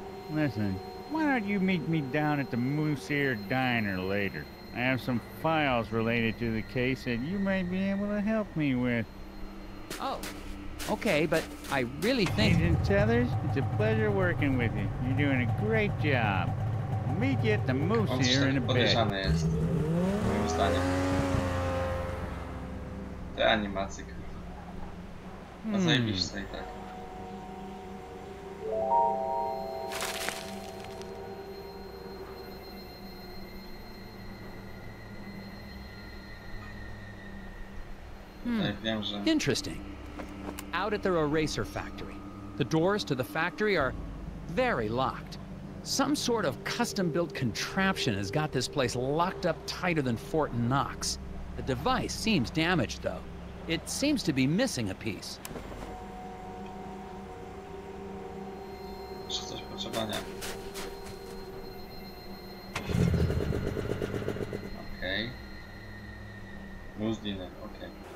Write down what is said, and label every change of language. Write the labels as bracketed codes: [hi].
[en] Listen, why don't you meet me down at the Moose Ear Diner later? I have some files related to the case that you might be able to help me with. Oh, okay, but I really think... Agent Tethers, it's a pleasure working with you. You're doing a great job. I'll meet you at the Moose On Ear in a bit. [pl] podejrzany jest, moim zdaniem. Te animacje, kurwa. No zajebiste i tak. Wiem, że... [en] Interesting. Out at their eraser factory. The doors to the factory are very locked. Some sort of custom-built contraption has got this place locked up tighter than Fort Knox. The device seems damaged, though. It seems to be missing a piece. [pl] Jeszcze coś potrzeba, nie? Okej. Moose dinner, okej.